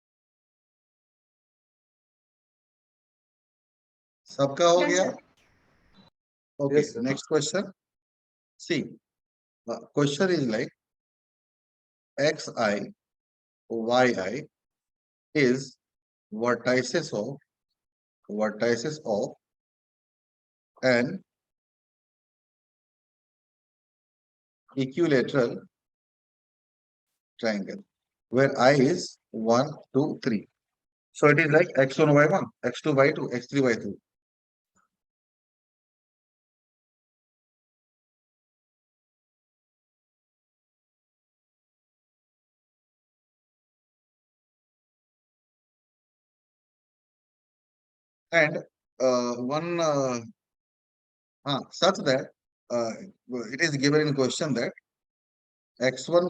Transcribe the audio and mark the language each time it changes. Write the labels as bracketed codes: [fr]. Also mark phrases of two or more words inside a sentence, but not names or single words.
[hi] सबका हो [en] Done, [hi] गया? [en] sir. Okay, Yes, sir. next question. See, question is like xi, yi is vertices of an equilateral triangle where I is 1, 2, 3. So it is like x1, y1, x2, y2, x3, y2. And one such that it is given in question that x1